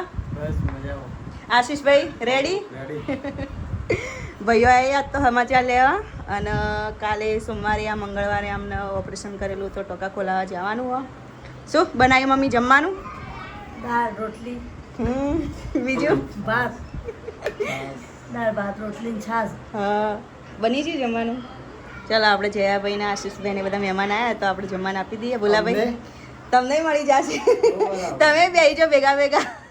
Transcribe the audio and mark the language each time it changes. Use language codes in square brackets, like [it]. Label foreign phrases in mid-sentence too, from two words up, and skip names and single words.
[gu] બસ મજામાં આશીષભાઈ રેડી ભાઈઓ આવ્યા તો સમાચાર લેવા અને કાલે સોમવારે આ મંગળવારે અમને ઓપરેશન કરેલું તો ટોકા ખોલાવા જવાનું હો શું બનાવ્યું મમ્મી જમવાનું દાળ રોટલી બીજું ભાત દાળ ભાત રોટલી છાશ હા બની ગયું જમવાનું ચાલો આપણે જયાભાઈ ને આશીષભાઈ ને બધા મહેમાન આવ્યા તો આપણે જમવાનું આપી દઈએ ભોલાભાઈ તમને મળી જશે તમે બેસી જાઓ ભેગા ભેગા